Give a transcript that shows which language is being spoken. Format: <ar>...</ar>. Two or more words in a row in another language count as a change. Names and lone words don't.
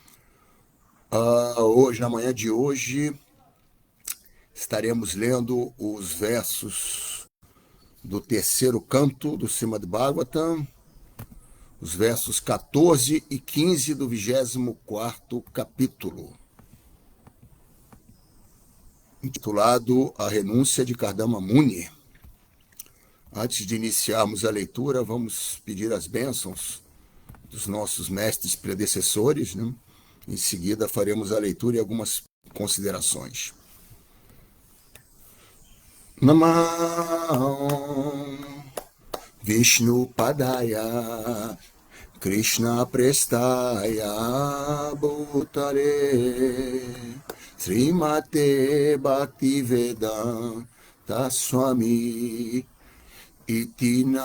<pt>Hoje, na manhã de hoje, estaremos lendo os versos do terceiro canto do Srimad Bhagavatam, os versos 14 e 15 do 24º capítulo, intitulado A Renúncia de Kardama Muni. Antes de iniciarmos a leitura, vamos pedir as bênçãos dos nossos mestres predecessores, né? Em seguida, faremos a leitura e algumas considerações.</pt> <sa>Namah Vishnu Padaya Krishna Prestaya Bhutale Srimate Bhaktivedanta Swami Iti</sa>